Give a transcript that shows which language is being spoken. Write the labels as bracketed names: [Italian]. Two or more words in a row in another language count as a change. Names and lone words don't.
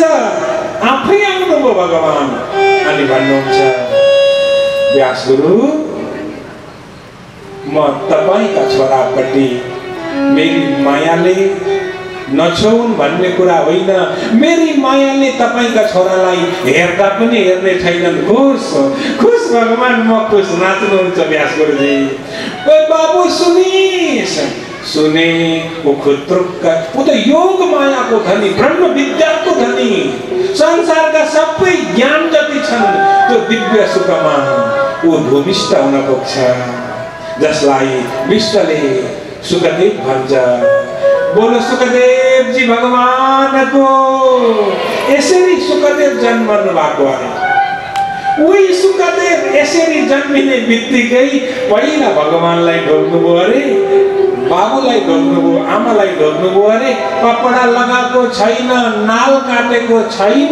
[Nepali] आफै आउनुभयो भगवान अनि भन्नुहुन्छ, व्यास गुरु म तपाईका छोरापट्टि मेरी मायाले नछोउन् भन्ने कुरा होइन, मेरी मायाले तपाईका छोरालाई हेर्दा पनि हेर्ने छैनन्। खुश खुश भगवान, म खुश। नाच्नुहुन्छ व्यास गुरुजी। ओ बाबु सुनिस, सुने वो खुत्रुक्क, [Hindi] वो तो [Nepali] योग माया को धनी, ब्रह्म विद्या को धनी, संसार का सबै ज्ञान जति छन् त्यो दिव्य सुखमा वो भूमिष्ठ हुन पुग्छ, जसलाई विष्णुले सुखदेव भन्छ। [Hindi] बोलो सुखदेव जी भगवान को। [Nepali] यसरी सुखदेव जन्मनु भएको अरे। वही सुखदेव यसरी जन्मिने बित्तिकै पहिला भगवानलाई ढोक्नुभयो अरे, बाबुलाई ढोक्नुभयो, आमालाई ढोक्नुभयो अरे। कपडा लगाएको छैन, नाल काटेको छैन।